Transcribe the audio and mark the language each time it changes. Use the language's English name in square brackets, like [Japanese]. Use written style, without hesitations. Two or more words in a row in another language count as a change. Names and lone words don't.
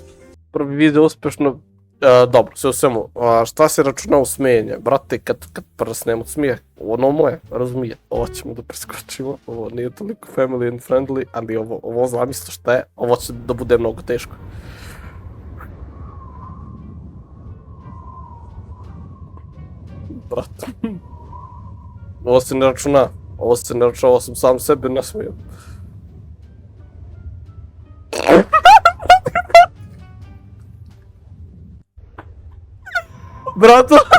[Bosnian] Prvi video uspješno. Dobro, sve u svemu. Šta se računa u smijenje? Brate, kad prsnem od smijeh, ono moje, razumije. Ovo ćemo da preskočimo, ovo nije toliko [English] family and friendly, [Bosnian] ali ovo zamisli šta je, ovo će da bude mnogo teško. Brate. Ovo se ne računa, ovo sam sam sebe nasmijao. Brato!